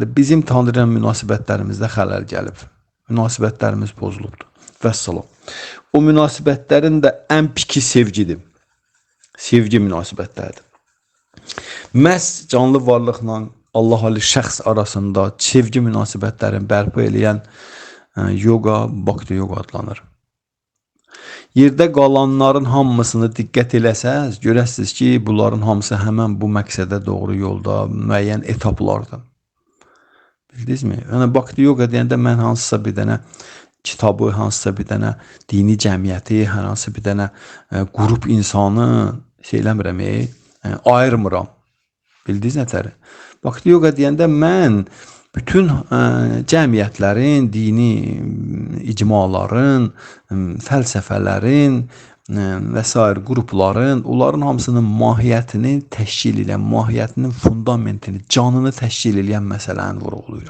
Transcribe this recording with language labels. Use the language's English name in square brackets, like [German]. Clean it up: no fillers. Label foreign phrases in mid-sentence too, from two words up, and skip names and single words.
[Azerbaijani] Bizim Tanrı ilə münasibətlərimizdə xələl gəlib. Münasibətlərimiz pozulubdur. Vəssalam. O münasibətlərin də ən piki sevgidir. Sevgi münasibətləridir. Məhz canlı varlıqla Allah Ali şəxs arasında sevgi münasibətlərini bərpa eləyən yoga, Bhakti yoga adlanır. Yerdə qalanların hamısını diqqət eləsəz, görəsiniz ki, bunların hamısı həmən bu məqsədə doğru yolda müəyyən etaplardır. Bildinizmi? Yəni, Bhakti yoga deyəndə mən hansısa bir dənə kitabı, hansısa bir dənə dini cəmiyyəti, hər hansı bir dənə qrup insanı şeyləmirəm, ayırmıram. Bildiniz nətəri? Bhakti yoga deyəndə mən bütün cəmiyyətlərin, dini icmaların, fəlsəfələrin və s. qrupların, onların hamısının mahiyyətini təşkil edən, mahiyyətinin fundamentini, canını təşkil edən məsələni vurğulayıram.